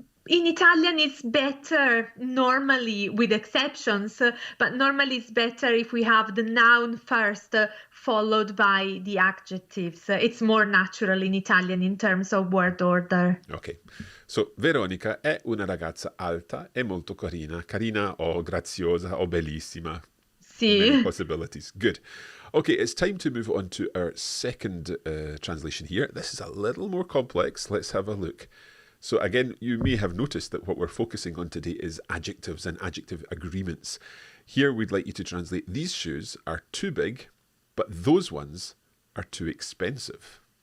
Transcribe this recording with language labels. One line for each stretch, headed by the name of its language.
English: In Italian, it's better normally, with exceptions, but normally it's better if we have the noun first, followed by the adjectives. It's more natural in Italian in terms of word order. Okay, so
Italian: Veronica è una ragazza alta e molto carina. Carina o graziosa o bellissima. Sì.
English: Many possibilities. Good. Okay, it's time to move on to our second translation here. This is a little more complex. Let's have a look. So again, you may have noticed that what we're focusing on today is adjectives and adjective agreements. Here we'd like you to translate, these shoes are too big, but those ones are too expensive.